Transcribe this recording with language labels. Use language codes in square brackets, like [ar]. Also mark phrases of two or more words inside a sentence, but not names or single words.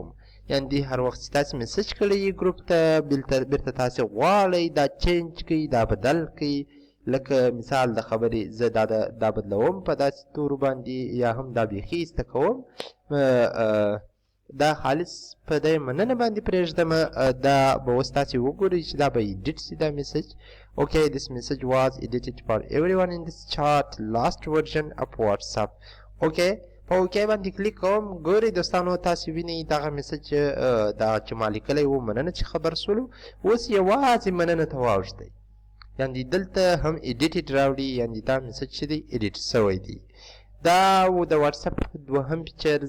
[ps] یعنې هر وخت چې تاسې میسج کړی یې ګروپ ته، بیرته تاسې غواړئ دا چینج کړئ، دا بدل کړئ. لکه مثال د خبرې زه دا بدلوم په داسې تورو باندې، یا هم دا بیخي ایسته کوم، دا خالص په دې مننه باندې پرېږدم. دا به اوس تاسې وګورئ چې دا به ایډیټ شي دا میسج. [en] Okay, this message was edited for everyone in this chat, last version of WhatsApp. [ps] Okay, په اوکې باندې کلیک کوم. ګورئ دوستانو تاسې وینئ دغه میسج دا چې ما لیکلی و، مننه چې خبر شولو، اوس یوازې مننه ته واوښتی. یعنې دلته هم ایډیټډ راوړي، یعنې دا میسج چې دی ایډیټ شوی دی. دا و د واتساپ دوهم فیچرز.